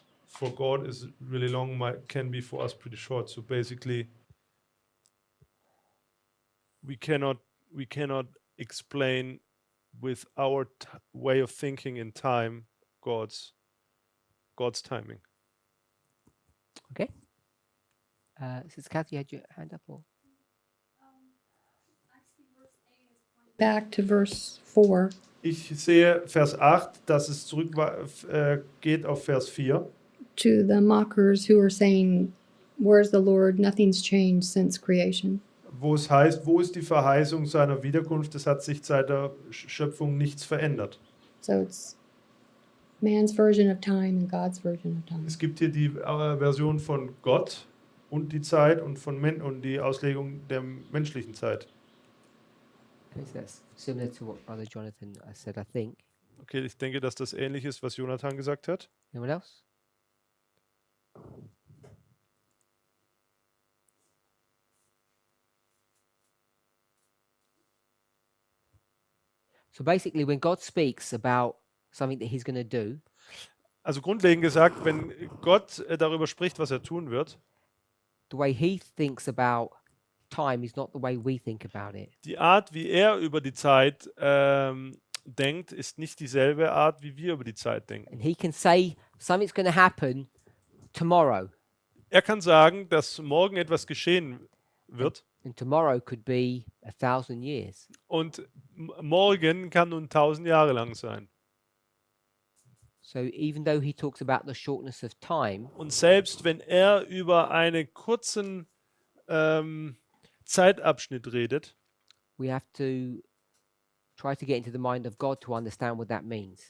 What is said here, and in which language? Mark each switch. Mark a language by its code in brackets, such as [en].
[en] for God is really long, can be for us pretty short. So basically, we cannot explain with our way of thinking in time God's timing. Okay. Sister Kathy, you had your hand up, or? Back to verse 4. [de] Ich sehe Vers 8, dass es zurück geht auf Vers 4. [en] To the mockers who are saying, "Where's the Lord? Nothing's changed since creation." [de] Wo es heißt, wo ist die Verheißung seiner Wiederkunft? Es hat sich seit der Schöpfung nichts verändert. [en] So it's man's version of time and God's version of time. [de] Es gibt hier die Version von Gott und die Zeit und und die Auslegung der menschlichen Zeit. [en] Okay, so that's similar to what Brother Jonathan said, I think. [de] Okay, ich denke, dass das ähnlich ist, was Jonathan gesagt hat. [en] Anyone else? So basically, when God speaks about something that he's going to do, [de] Also grundlegend gesagt, wenn Gott darüber spricht, was er tun wird, [en] the way he thinks about time is not the way we think about it. [de] die Art, wie er über die Zeit denkt, ist nicht dieselbe Art, wie wir über die Zeit denken. [en] And he can say something's going to happen tomorrow, [de] Er kann sagen, dass morgen etwas geschehen wird [en] and tomorrow could be 1,000 years. [de] und morgen kann nun 1000 Jahre lang sein. [en] So even though he talks about the shortness of time, [de] Und selbst wenn er über einen kurzen Zeitabschnitt redet, [en] we have to try to get into the mind of God to understand what that means.